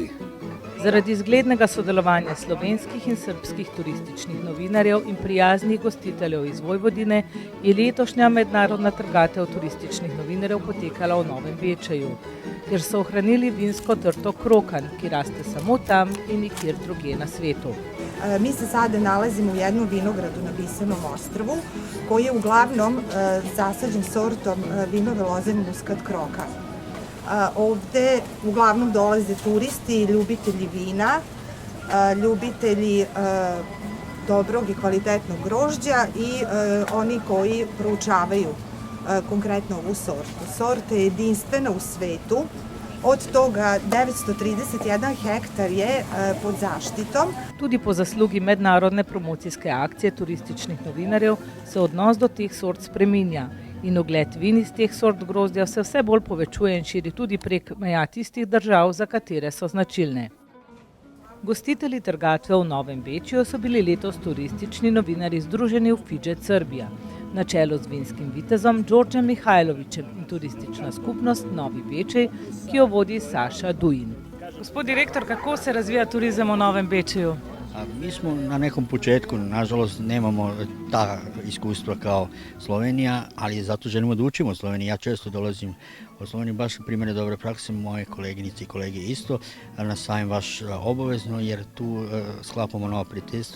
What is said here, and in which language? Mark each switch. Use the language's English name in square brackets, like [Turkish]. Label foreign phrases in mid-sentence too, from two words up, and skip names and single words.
[Slovenian] Zaradi zglednega sodelovanja slovenskih in srbskih turističnih novinarjev in prijaznih gostiteljev iz Vojvodine je letošnja mednarodna trgatev turističnih novinarjev potekala v Novem Bečeju, kjer so ohranili vinsko trto krokan, ki raste samo tam in nikjer drugje na svetu. [Serbian] Mi se sada nalazimo u jednom vinogradu na Bisernom ostrvu, koji je uglavnom zasađen sortom vinove loze muskat krokan. Ovde uglavnom dolaze turisti, ljubitelji vina, ljubitelji dobrog i kvalitetnog grožđa i oni koji proučavaju konkretno ovu sortu. Sorta je jedinstvena u svetu, od toga 931 hektar je pod zaštitom. [Slovenian] Tudi po zaslugi mednarodne promocijske akcije turističnih novinarjev se odnos do teh sort spreminja in ogled vin iz teh sort grozdja se vse bolj povečuje in širi tudi prek meja tistih držav, za katere so značilne. Gostitelji trgatve v Novem Bečeju so bili letos turistični novinarji združeni v Fidžet Srbija, na čelu z vinskim vitezom Đorđem Mihajlovićem in turistična skupnost Novi Bečej, ki jo vodi Saša Dujin. Gospod direktor, kako se razvija turizam v Novem Bečeju? [Serbian] Mi smo na nekom početku, nažalost nemamo ta iskustva kao Slovenija, ali zato želimo da učimo Sloveniji. Ja često dolazim u Sloveniji, baš primjere dobre prakse, moje koleginice i kolege isto, na sajam vaš obavezno, jer tu sklapamo nova prijateljstva